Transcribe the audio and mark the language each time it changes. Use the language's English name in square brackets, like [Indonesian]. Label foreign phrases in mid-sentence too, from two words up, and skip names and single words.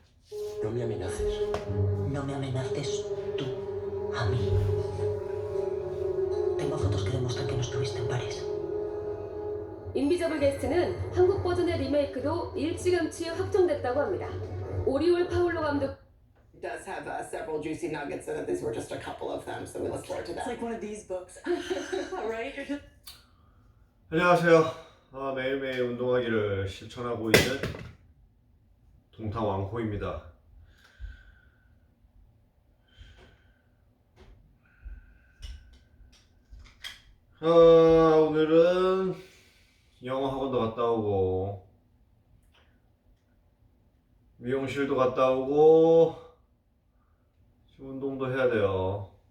[Spanish] No me amenaces. No me amenaces tú a mí. Tengo fotos que demuestran que no estuviste en París. [Korean] 인비저블 게스트는 한국 버전의 리메이크도 일찌감치 확정됐다고 합니다. 오리올 파울로 감독 [English] does have several juicy nuggets in it. These were just a couple of them, so we look forward to that. It's like one of these books, right? You're just... [Korean] 안녕하세요. 매일매일 운동하기를 실천하고 있는 동탕왕호입니다. 오늘은 영어 학원도 갔다 오고 미용실도 갔다 오고 운동도 해야 돼요.